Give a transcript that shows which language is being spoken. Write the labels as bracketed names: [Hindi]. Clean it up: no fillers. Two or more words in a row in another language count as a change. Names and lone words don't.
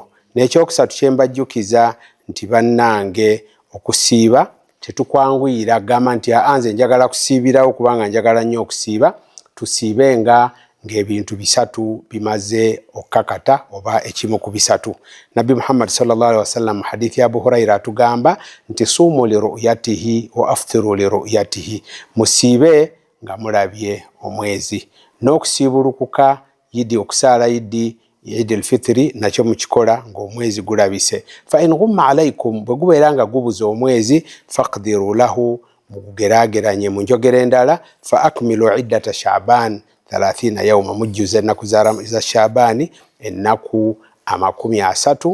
[Ganda] N'ekyokusatu kye mbajjukiza nti bannange okusiiba tetukwanguyira gamba nti nze njagala kusiibirawo kubanga njagala nnyo okusiiba. Tusiibe ng'ebintu bisatu bimaze okukakata oba ekimu ku bisatu. Nabbi Muhammad [Arabic] صلى الله عليه وسلم [Ganda] mu hadithi ya Abu Huraira atugamba nti [Arabic] صوموا لرؤيته وأفطروا لرؤيته, [Ganda] musiibe nga mulabye omwezi. N'okusiibulukuka yidi, okusaala yidi al-fitri nakyo mukikola ng'omwezi gulabise. [Arabic] فإن غم عليكم, [Ganda] bwe gubeera nga gubuze omwezi, [Arabic] فاقدروا له, [Ganda] mugugeraageranye mu njogera endala, [Arabic] فأكملوا عدة شعبان 30 يوما, [Ganda] mujjuze ennaku za Shaabani ennaku 30.